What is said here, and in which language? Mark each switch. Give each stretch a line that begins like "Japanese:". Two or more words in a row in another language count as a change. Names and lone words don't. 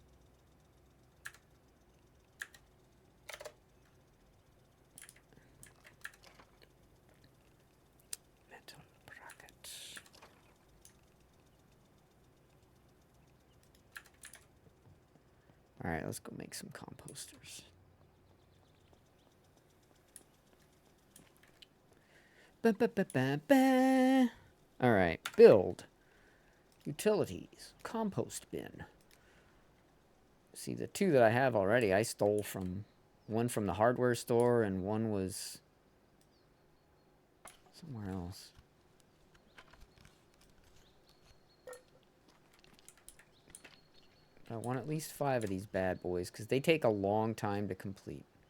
English: Metal brackets. All right, let's go make some composters. Ba, ba, ba, ba, ba. All right, build. Utilities. Compost bin. See, the two that I have already, I stole from... One from the hardware store, and one was... somewhere else. I want at least 5 of these bad boys, because they take a long time to complete.